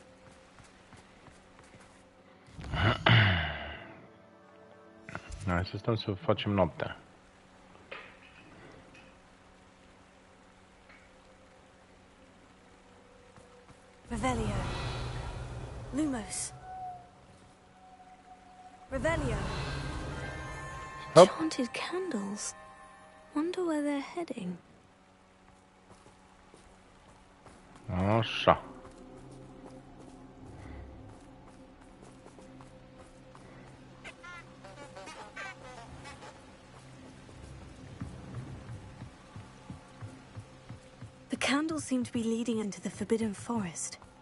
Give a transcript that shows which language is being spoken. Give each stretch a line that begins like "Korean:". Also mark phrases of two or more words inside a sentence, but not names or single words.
Romanian: Hai să stăm să facem noapte. Revelio. Lumos. Revelio. Hop.
English: Haunted candles. Wonder where they're heading.
Romanian: Așa.
English: The candles seem to be leading into the Forbidden Forest.